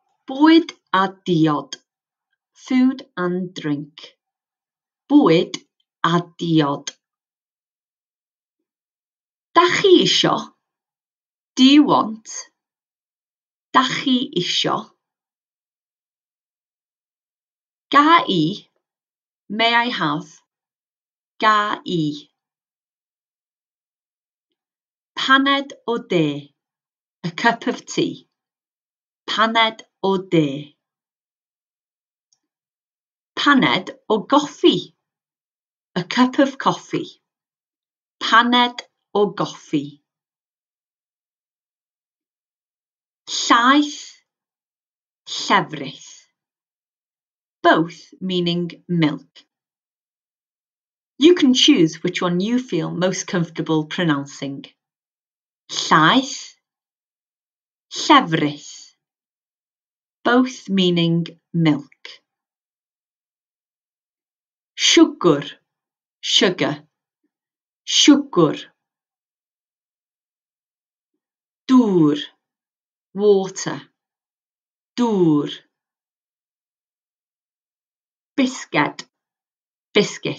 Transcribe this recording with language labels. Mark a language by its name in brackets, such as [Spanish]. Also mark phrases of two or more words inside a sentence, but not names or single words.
[Welsh] Bwyd a diod. [English] Food and drink. [Welsh] Bwyd a diod. Da chi isio? [English] Do you want? [Welsh] Da chi isio? Ga I? [English] May I have? [Welsh] Ga I. Paned o de. [English] A cup of tea. [Welsh] Paned o de. Paned o goffi. [English] A cup of coffee. [Welsh] Paned o goffi. Llaeth, llefrith. [English] Both meaning milk. You can choose which one you feel most comfortable pronouncing. [Welsh] Llaeth, llefrith. [English] Both meaning milk. [Welsh] Siwgr, sugar. Siwgr. Dŵr, water. Dŵr. Bisged, biscuit.